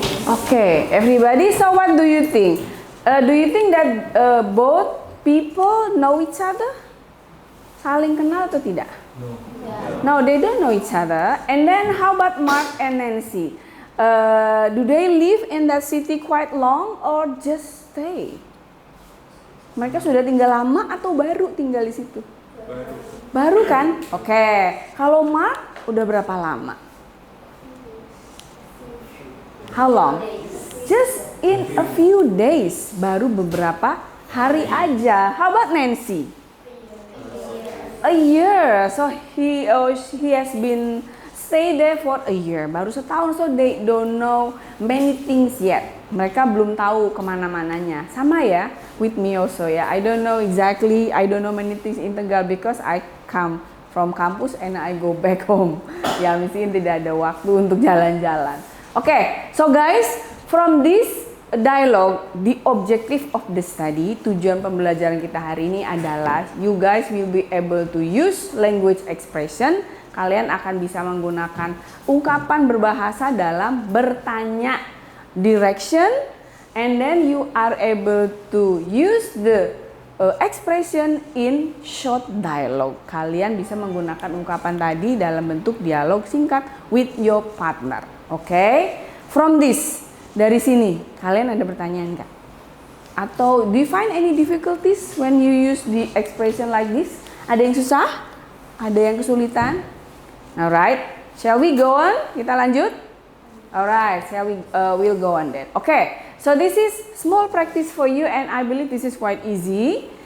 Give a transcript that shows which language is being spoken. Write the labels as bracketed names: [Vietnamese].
[English] Okay, everybody, so what do you think? Do you think that both people know each other? [Indonesian] Saling kenal atau tidak? [English] No, they don't know each other. And then how about Mark and Nancy? Do they live in that city quite long or just stay? [Indonesian] Mereka sudah tinggal lama atau baru tinggal di situ? Baru kan? Oke. Kalau Mark udah berapa lama? [English] How long? Just in a few days. [Indonesian] Baru beberapa hari aja. [English] How about Nancy? A year. So he has been stay there for a year. [Indonesian] Baru setahun, [English] so they don't know many things yet. [Indonesian] Mereka belum tahu kemana-mananya. Sama ya, [English] with me also [Indonesian] ya. [English] I don't know exactly, I don't know many things in Tegal because I come from campus and I go back home. [Indonesian] Ya, mungkin tidak ada waktu untuk jalan-jalan. [English] Okay, so guys, from this dialogue, the objective of the study, [Indonesian] tujuan pembelajaran kita hari ini adalah [English] you guys will be able to use language expression. [Indonesian] Kalian akan bisa menggunakan ungkapan berbahasa dalam bertanya, direction, [English] and then you are able to use the expression in short dialogue. [Indonesian] Kalian bisa menggunakan ungkapan tadi dalam bentuk dialog singkat [English] with your partner. [Indonesian] Okay? [English] From this, [Indonesian] dari sini, kalian ada pertanyaan nggak? [English] Atau do you find any difficulties when you use the expression like this? [Indonesian] Ada yang susah? Ada yang kesulitan? [English] Alright, shall we go on? [Indonesian] Kita lanjut? [English] Alright, shall we we'll go on then. Okay, so this is small practice for you and I believe this is quite easy.